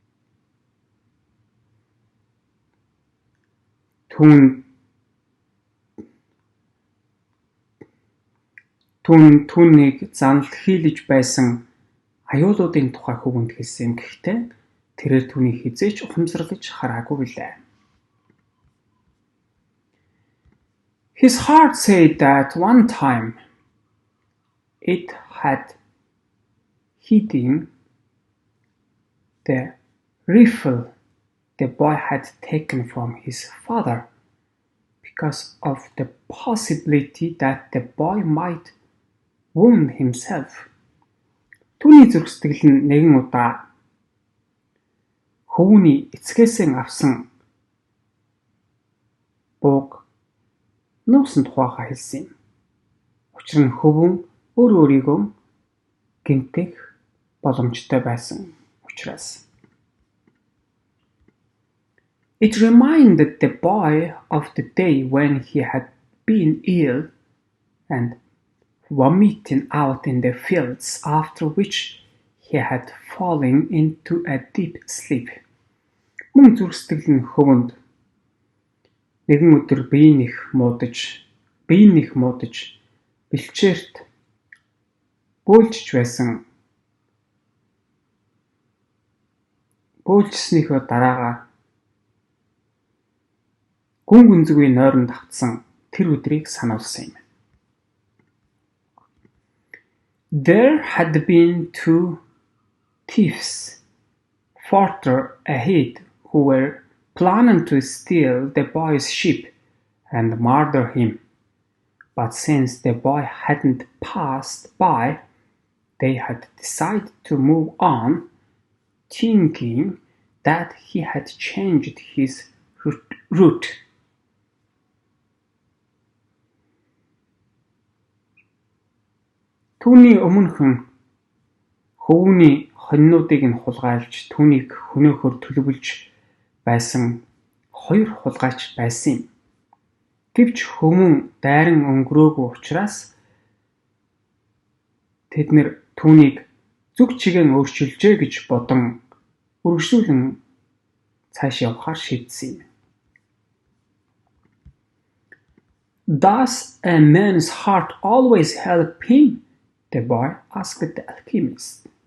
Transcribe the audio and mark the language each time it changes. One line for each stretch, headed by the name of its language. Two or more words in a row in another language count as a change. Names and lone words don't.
Mongolian: Түүнийг занал хийлэж байсан аюулуудын тухай хөвөнд хэлсэн юм. Гэхдээ тэрээр түүний хизээч ухамсарлаж хараагүй билээ.
English: His heart said that one time it had hidden the rifle the boy had taken from his father because of the possibility that the boy might wound himself.
Mongolian: Түүний зүрх сэтгэл нь нэгэн удаа хөвөний эцгээсээ авсан бууг нуусан тухайга хэлсэн юм. Учир нь хөвөн өөрийгөө гэмтэх боломжтой байсан учраас.
English: It reminded the boy of the day when he had been ill and vomiting out in the fields, after which he had fallen into a deep sleep.
Mongolian: Мөн зүрх сэтгэл нь хөвөнд нэгэн өдөр биеийн их муудаж бэлчээрт бөөлжж байсан. Бөөлжснийхөө дараагаар гүн гүнзгий нойронд автсан тэр өдрийг сануулсан юм.
English: There had been two thieves farther ahead who were planning to steal the boy's sheep and murder him. But since the boy hadn't passed by, they had decided to move on, thinking that he had changed his route.
Mongolian: Түүний өмнөхөн хөвөний хоньнуудыг нь хулгайлж түүнийг хөнөөхөөр төлөвлөж байсан хоёр хулгайч байсан юм. Гэвч хөвөн дайран өнгөрөөгүй учраас тэд нэр түүнийг зүг чигээр өөрчилжээ гэж бодон үргэлжлүүлэн цааш явахаар шийдсэн юм.
English: Does a man's heart always help him? The boy asked the alchemist.